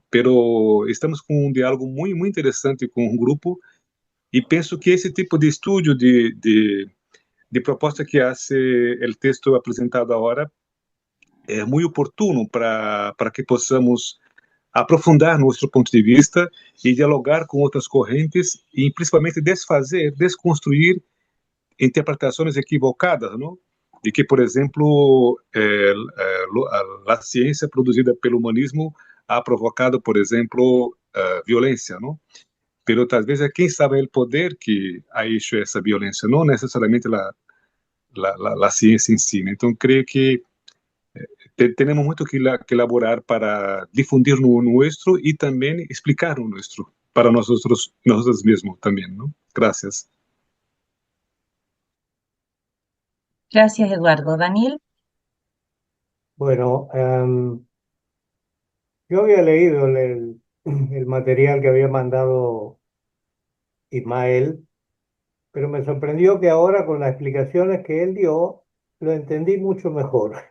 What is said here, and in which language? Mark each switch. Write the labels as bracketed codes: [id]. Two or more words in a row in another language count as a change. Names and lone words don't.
[pt] Pero estamos com um diálogo muito interessante com um grupo e penso que esse tipo de estudo de proposta que hace o texto apresentado agora é muito oportuno para que possamos aprofundar nosso ponto de vista e dialogar com outras correntes e principalmente desconstruir interpretações equivocadas, não? De que, por exemplo, a ciência produzida pelo humanismo ha provocado, por exemplo, violência, não? Pero talvez é quem sabe o poder que [es] ha hecho [pt] essa violência, não necessariamente a ciência em si. Então, creio que temos muito que elaborar para difundir no nuestro e também explicar o nuestro para nosotros mesmos também, não? [es] Gracias. Gracias, Eduardo. Daniel, Bueno, yo había leído el material que había mandado Ismael, pero me sorprendió que ahora con las explicaciones que él dio, lo entendí mucho mejor.